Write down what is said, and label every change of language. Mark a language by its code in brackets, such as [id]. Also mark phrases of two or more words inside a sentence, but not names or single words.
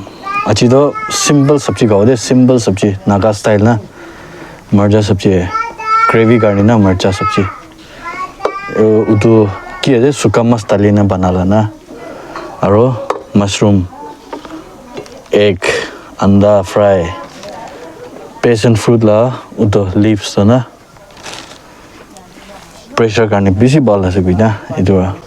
[nag] Achi to simple sabji khao de, simple sabji, Naga style na. Marcha sabji hai. Gravy garni na marcha sabji. Utu ki hai suka mastali na banala na. Aro [en] mushroom, egg, [nag] anda fry, [en] passion fruit [nag] la utu leaves to na. Pressure garni bisi bal ase bina itu.